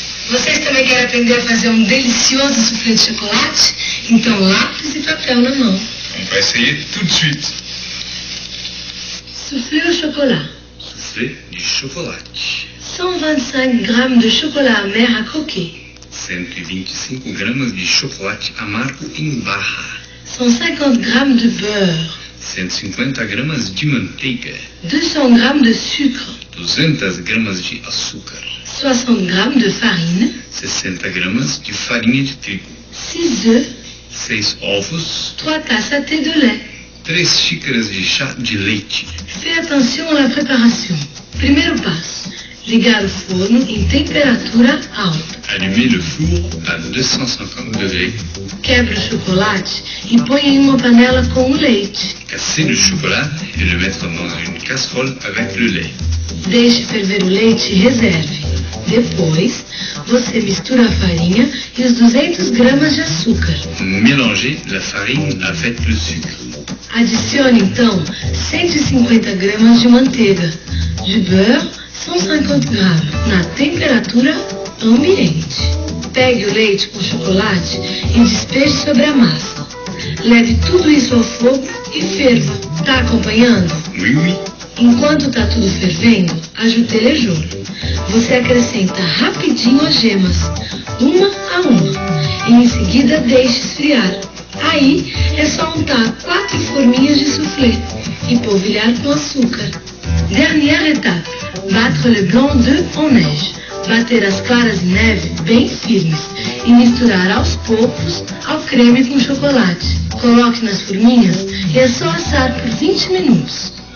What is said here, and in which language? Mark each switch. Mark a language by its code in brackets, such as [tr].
[pt] Vocês também querem aprender a fazer um delicioso soufflé de chocolate? Então lápis e papel na mão. [fr] On va essayer tout de suite. Soufflé au chocolat. [pt] Soufflé de chocolate. [fr] 125 grammes de chocolat amer à croquer. [pt] 125 gramas de chocolate amargo em barra. [fr] 150 grammes de beurre. [pt] 150 gramas de manteiga. [fr] 200 grammes de sucre. [pt] 200 gramas de açúcar. [fr] 60 grammes de farine. [pt] 60 gramas de farinha de trigo. [fr] 6 œufs. [pt] 6 ovos. [fr] 3 tasses à thé de lait. [pt] 3 xícaras de chá de leite. [fr] Fais attention à la préparation. [pt] Primeiro passo. Ligar o forno em temperatura alta. [fr] Allumer le four à 250 degrés. [pt] Quebre o chocolate e põe em uma panela com o leite. [fr] Casser le chocolat et le mettre dans une casserole avec le lait. [pt] Deixe ferver o leite e reserve. Depois, você mistura a farinha e os 200 gramas de açúcar. [fr] Mélangez la farine avec le sucre. [pt] Adicione então 150 gramas de manteiga, de beurre 150 gramas, na temperatura ambiente. Pegue o leite com chocolate e despeje sobre a massa. Leve tudo isso ao fogo e ferva. Tá acompanhando? [fr] Oui, oui. [pt] Enquanto tá tudo fervendo, [fr] ajoute le jaune. [pt] Você acrescenta rapidinho as gemas, uma a uma, e em seguida deixe esfriar. Aí é só untar 4 forminhas de soufflé e polvilhar com açúcar. [fr] Dernière étape, battre le blanc d'œuf en neige. [pt] Bater as claras de neve bem firmes e misturar aos poucos ao creme com chocolate. Coloque nas forminhas e é só assar por 20 minutos.